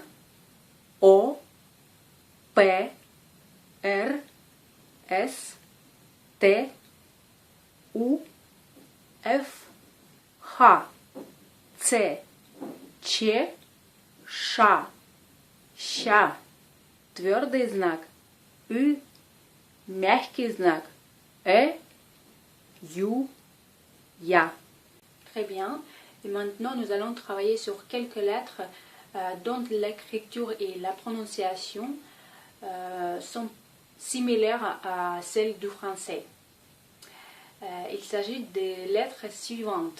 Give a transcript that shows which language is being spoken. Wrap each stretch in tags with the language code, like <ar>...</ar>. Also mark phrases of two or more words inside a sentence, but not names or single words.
<ru>О, П, Р, С, Т, У, Ф, Х, Ц, Ч, Ш, Щ, твердый знак, Ü, мягкий знак, Ю, Я.</ru> <fr>Très bien. Et maintenant, nous allons travailler sur quelques lettres dont l'écriture et la prononciation sont similaires à celles du français. Il s'agit des lettres suivantes.</fr>